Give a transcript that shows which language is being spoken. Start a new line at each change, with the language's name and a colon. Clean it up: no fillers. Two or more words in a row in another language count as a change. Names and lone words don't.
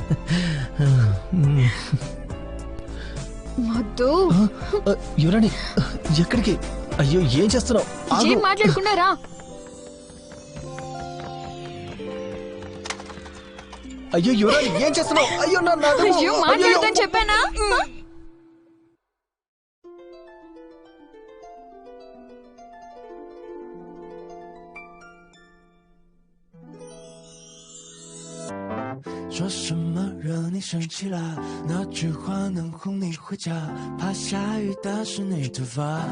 Telugu: మొద్దు. యువరాణి, ఎక్కడికి? అయ్యో, ఏం చేస్తున్నావు? ఏం మాట్లాడుకున్నారా? అయ్యో యువరాణి, ఏం చేస్తున్నావు? అయ్యో, మాట్లాడదని చెప్పానా?
Chinese: 说什么惹你生气了？那句话能哄你回家？怕下雨打湿你头发。